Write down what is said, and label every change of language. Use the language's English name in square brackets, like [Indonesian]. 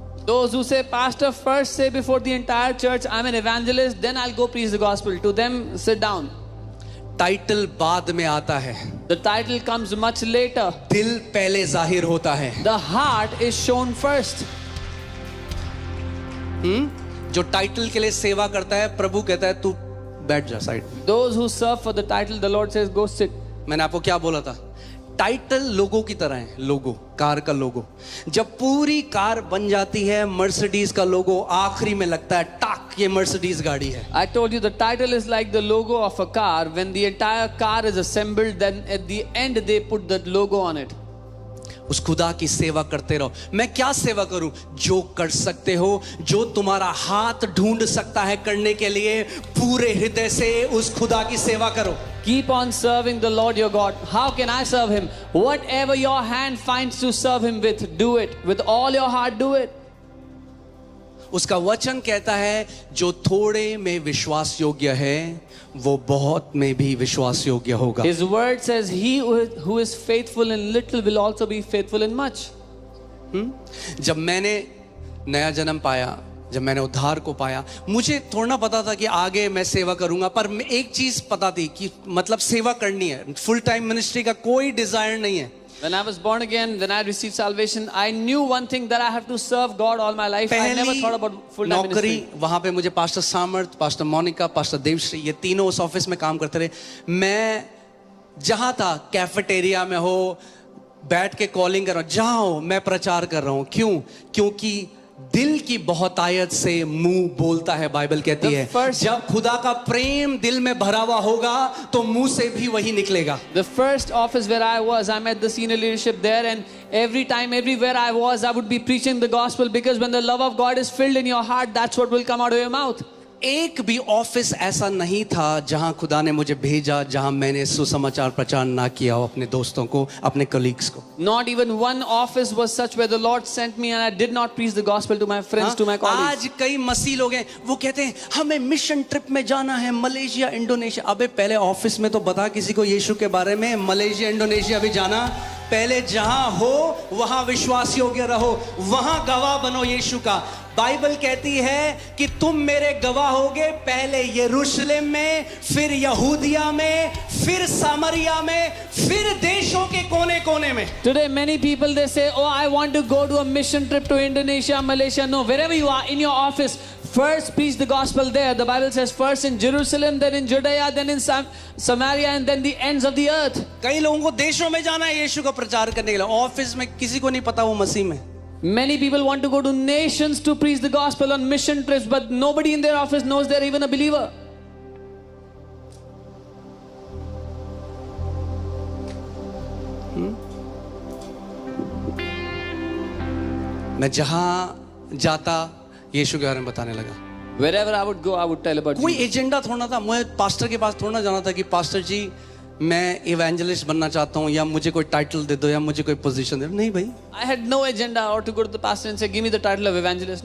[English] Those who say, Pastor, first say before the entire church, I'm an evangelist, then I'll go preach the gospel. To them, sit down. [Hindi] Title बाद में आता है, [English] The title comes much later. [Hindi] दिल पहले जाहिर होता है. [English] The heart is shown first. [Hindi] जो टाइटल के लिए सेवा करता है, प्रभु कहता है तू बैठ जा side. [English] Those who serve for the title, the Lord says, go sit. [Hindi] मैंने आपको क्या बोला था? टाइटल लोगो की तरह है. लोगो, कार का लोगो. जब पूरी कार बन जाती है, मर्सिडीज का लोगो आखिरी में लगता है, टाक, ये मर्सिडीज गाड़ी है. [English] I told you the title is like the logo of a car. When the entire car is assembled, then at the end they put that logo on it. [Hindi] उस खुदा की सेवा करते रहो. मैं क्या सेवा करूं? जो कर सकते हो, जो तुम्हारा हाथ ढूंढ सकता है करने के लिए, पूरे हृदय से उस खुदा की सेवा करो. [English] Keep on serving the Lord your God. How can I serve Him? Whatever your hand finds to serve Him with, do it. With all your heart, do it. [Hindi] उसका वचन कहता है, जो थोड़े में विश्वास योग्य है, वो बहुत में भी विश्वास योग्य होगा. [English] His word says, He who is faithful in little will also be faithful in much. [Hindi] जब मैंने नया जन्म पाया, जब मैंने उद्धार को पाया, मुझे थोड़ा पता था कि आगे मैं सेवा करूंगा, पर एक चीज पता थी कि मतलब सेवा करनी है. फुल टाइम मिनिस्ट्री का कोई डिजायर नहीं है. [English] When I was born again, when I received salvation, I knew one thing, that I have to serve God all my life. I never thought about [Hindi] पहली [English] full-time [Hindi] नौकरी [English] ministry. [Hindi] वहां पे मुझे pastor सामर्थ, पास्टर मोनिका, पास्टर देवश्री, ये तीनों उस office में काम करते रहे। मैं जहां था, कैफेटेरिया में हो, बैठ के कॉलिंग कर रहा हूं, जहां हो मैं प्रचार कर रहा हूं। क्यों? क्योंकि दिल की बहुतायत से मुंह बोलता है, बाइबल कहती है। जब खुदा का प्रेम दिल में भरा हुआ होगा तो मुंह से भी वही निकलेगा। [English] The first office where I was, I met the senior leadership there, and every time, everywhere I was, I would be preaching the gospel, because when the love of God is filled in your heart, that's what will come out of your mouth. [Hindi] एक भी office ऐसा नहीं था जहां खुदा ने मुझे भेजा जहां मैंने सुसमाचार प्रचार ना किया हो अपने दोस्तों को, अपने कलीग्स को। [English] Not even one office was such where the Lord sent me and I did not preach the gospel to my friends, to my colleagues. [Hindi] आज कई मसीह लोग हैं, वो कहते हैं हमें मिशन ट्रिप में जाना है, मलेशिया, इंडोनेशिया। अबे पहले ऑफिस में तो बता किसी को यीशु के बारे में। मलेशिया, इंडोनेशिया भी जाना, पहले जहां हो वहां विश्वास योग्य रहो, वहां गवाह बनो यीशु का। बाइबल कहती है कि तुम मेरे गवाह होगे, पहले यरूशलेम में, फिर यहूदिया में, फिर सामरिया में, फिर देशों के कोने कोने में। [English] Today many people, they say, oh, I want to go to a mission trip to Indonesia, Malaysia. No, wherever you are in your office, first preach the gospel there. The Bible says first in Jerusalem, then in Judea, then in Samaria, and then the ends of the earth. [Hindi] कई लोगों को देशों में जाना है यीशु का प्रचार करने के लिए, ऑफिस में किसी को नहीं पता वो मसीह में। [English] Many people want to go to nations to preach the gospel on mission trips, but nobody in their office knows they're even a believer. [Hindi] मैं जहां जाता यीशु के बारे में बताने लगा। [English] Wherever I would go, I would tell about [Hindi] कोई [English] Jesus. [Hindi] Agenda थोड़ा था, मुझे पास्टर के पास थोड़ा जाना था कि पास्टर जी मैं इवेंजलिस्ट बनना चाहता हूँ, या मुझे कोई टाइटल दे दो, या मुझे कोई पोजीशन दे दो। नहीं भाई, [English] I had no agenda or to go to the pastor and say, give me the title of evangelist.